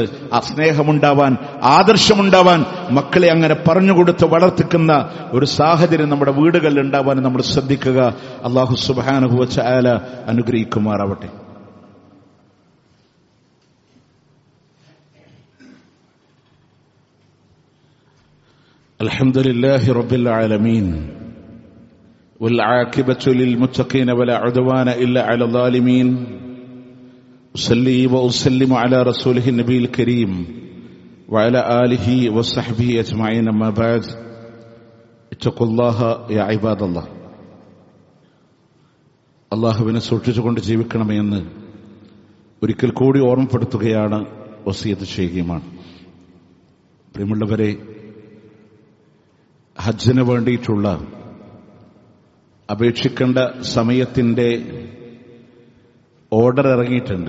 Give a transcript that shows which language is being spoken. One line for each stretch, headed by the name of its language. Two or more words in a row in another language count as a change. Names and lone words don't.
Malayalam: ആ സ്നേഹമുണ്ടാവാൻ, ആദർശമുണ്ടാവാൻ, മക്കളെ അങ്ങനെ പറഞ്ഞുകൊടുത്ത് വളർത്തിക്കുന്ന ഒരു സാഹചര്യം നമ്മുടെ വീടുകളിൽ ഉണ്ടാവാൻ നമ്മൾ ശ്രദ്ധിക്കുക.
Arabic: الله سبحانه وتعالى
Malayalam: അനുഗ്രഹിക്കുമാറാവട്ടെ.
Arabic: الحمد لله رب العالمين والعاقبة للمتقين ولا عدوان إلا على الظالمين. أصلي وأسلم على رسوله النبي الكريم وعلى آله وصحبه أجمعين. أما بعد اتقوا الله يا عباد الله.
Malayalam: അല്ലാഹുവിനെ സൂക്ഷിച്ചുകൊണ്ട് ജീവിക്കണമെന്ന് ഒരിക്കൽ കൂടി ഓർമ്മപ്പെടുത്തുകയാണ്, വസിയത്ത് ചെയ്യുകയുമാണ്. പ്രിയമുള്ളവരെ, ഹജ്ജിന് വേണ്ടിയിട്ടുള്ള അപേക്ഷിക്കേണ്ട സമയത്തിന്റെ ഓർഡർ ഇറങ്ങിയിട്ടുണ്ട്.